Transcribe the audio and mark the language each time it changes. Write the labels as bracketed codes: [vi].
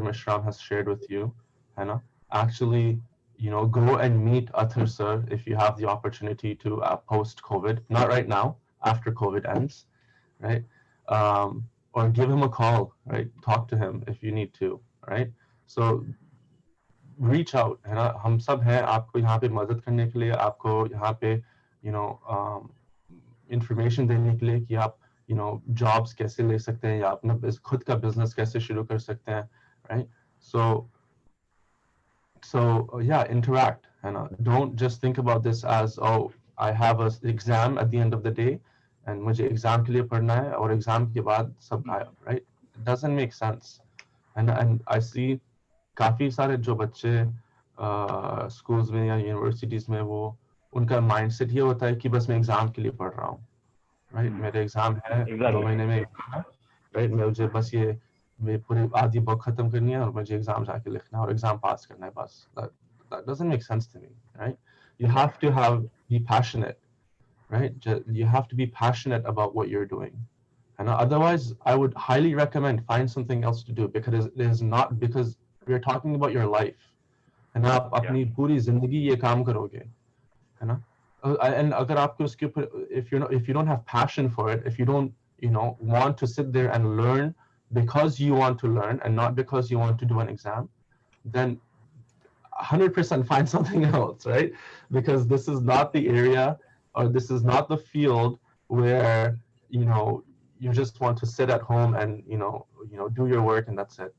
[en] Mishram has shared with you. Actually, go and meet Athar sir if you have the opportunity to post COVID. Not right now, after COVID ends, right? Or give him a call, right? Talk to him if you need to, right? So reach out, [hi] है ना? हम सब हैं आपको यहाँ पे मदद करने के लिए, आपको यहाँ पे information देने के लिए कि आप jobs कैसे ले सकते हैं, या अपना खुद का business कैसे शुरू कर सकते हैं, right? [en] So yeah, interact, [hi] है ना? [en] Don't just think about this as, oh, I have an exam at the end of the day and [hi] मुझे exam के लिए पढ़ना है और exam के बाद सब गायब, [en] right? It doesn't make sense. And I see [hi] काफी सारे जो बच्चे schools में या universities में, वो उनका mindset ये होता है कि बस मैं exam के लिए पढ़ रहा हूँ, right? मेरे exam है 2 महीने में, right? मुझे बस ये पूरी आधी बुक खत्म करनी है और मुझे एग्जाम जाके लिखना है और एग्जाम पास करना है बस. [en] That doesn't make sense to me, right? You have to be passionate, right? You have to be passionate about what you're doing. And otherwise, I would highly recommend find something else to do, because it is not, because we're talking about your life. [hi] And आप अपनी पूरी जिंदगी ये काम करोगे, है ना? [en] And [hi] अगर आपको उसके ऊपर, [en] if you don't have passion for it, if you don't want to sit there and learn because you want to learn and not because you want to do an exam, then 100% find something else, right? Because this is not the area, or this is not the field where you just want to sit at home and do your work and that's it.